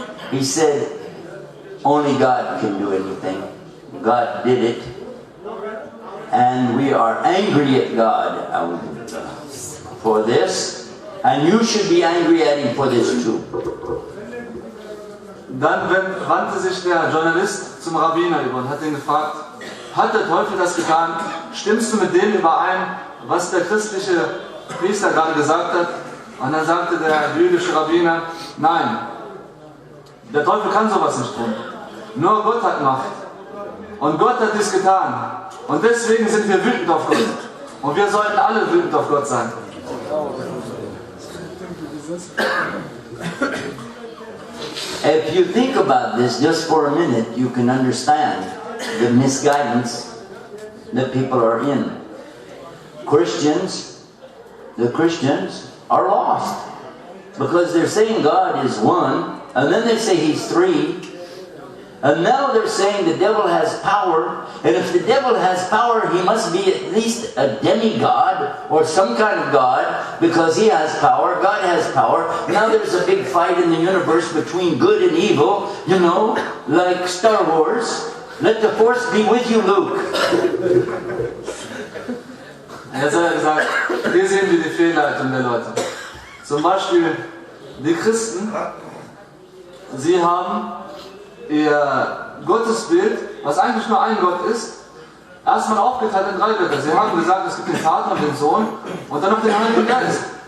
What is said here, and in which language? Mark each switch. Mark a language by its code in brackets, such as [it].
[en] He said only God can do anything. God did it. And we are angry at God for this. And you should be angry at him for this too. [de] Dann wandte sich der Journalist zum Rabbiner über und hat ihn gefragt, hat der Teufel das getan? Stimmst du mit dem überein, was der christliche Priester gerade gesagt hat? Und dann sagte der jüdische Rabbiner, nein, der Teufel kann sowas nicht tun. Nur Gott hat Macht. Und Gott hat dies getan. Und deswegen sind wir wütend auf Gott. Und wir sollten alle wütend auf Gott sein. [en] If you think about this just for a minute, you can understand the misguidance that people are in. The Christians are lost because they're saying God is one, and then they say He's three, and now they're saying the devil has power, and if the devil has power, he must be at least a demigod or some kind of God because he has power, God has power. Now there's a big fight in the universe between good and evil, you know, like Star Wars. Let the force be with you, Luke. [de] Jetzt hat er gesagt, hier sehen wir die Fehlleitung der Leute. Zum Beispiel die Christen, sie haben ihr Gottesbild, was eigentlich nur ein Gott ist, erstmal aufgeteilt in 3 Götter. Sie haben gesagt, es gibt den Vater und den Sohn und dann noch den Heiligen Geist.